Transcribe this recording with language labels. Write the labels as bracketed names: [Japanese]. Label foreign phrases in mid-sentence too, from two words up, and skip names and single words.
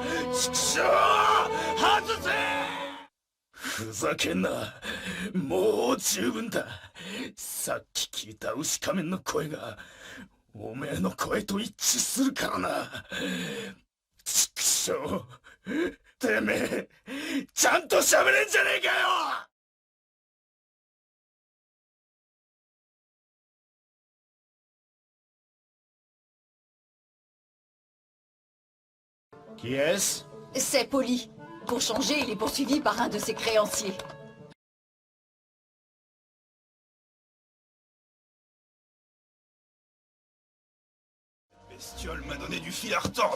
[Japanese] 畜生、外せ。ふざけんな。もう十分だ。さっき聞いた牛仮面の声がおめえの声と一致するからな。畜生。そう。てめえ、ちゃんと喋れんじゃねえかよ。 [French] Qui est-ce? C'est Polly. Pour changer, il est poursuivi par un de ses créanciers. Bestiole m'a donné du fil à retordre.